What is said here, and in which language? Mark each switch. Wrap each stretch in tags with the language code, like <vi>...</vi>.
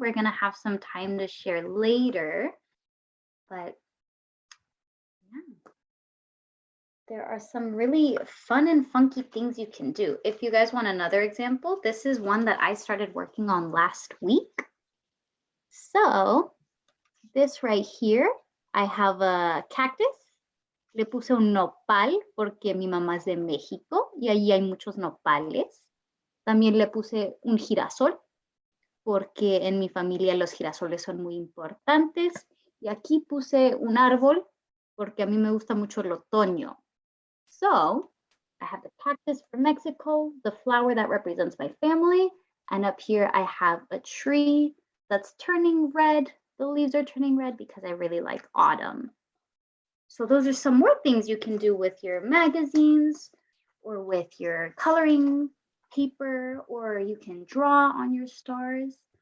<en>We're going to have some time to share later. But yeah. there are some really fun and funky things you can do. If you guys want another example, this is one that I started working on last week. So this right here, I have a cactus.</en> <es>Le puse un nopal porque mi mamá es de México y allí hay muchos nopales. También le puse un girasol porque en mi familia los girasoles son muy importantes. Y aquí puse un árbol porque a mí me gusta mucho el otoño.</es> <en>So I have the cactus from Mexico, the flower that represents my family, and up here I have a tree that's turning red. The leaves are turning red because I really like autumn. So those are some more things you can do with your magazines or with your coloring paper, or you can draw on your stars.</en>